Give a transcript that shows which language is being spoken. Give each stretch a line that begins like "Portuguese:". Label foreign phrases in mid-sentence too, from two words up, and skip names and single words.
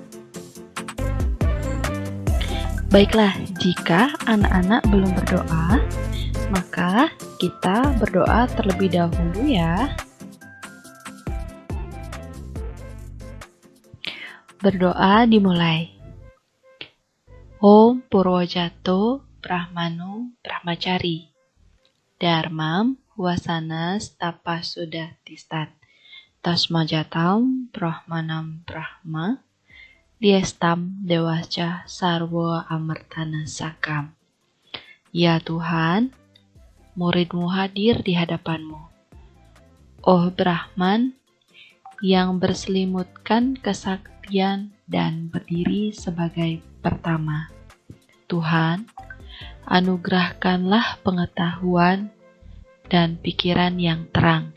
Indonesian: Baiklah, jika anak-anak belum berdoa, maka kita berdoa terlebih dahulu ya. Berdoa dimulai.
Sanskrit: Om Purwojato Brahmanu Brahmacari Dharmam Wasanas Tapasudah Tistat Tasmajatam Brahmanam Brahma Diestam Dewasca Sarwa Amartana Sakam.
Indonesian: Ya Tuhan, muridmu hadir di hadapanmu. Oh Brahman, yang berselimutkan kesaktian dan berdiri sebagai pertama. Tuhan, anugerahkanlah pengetahuan dan pikiran yang terang.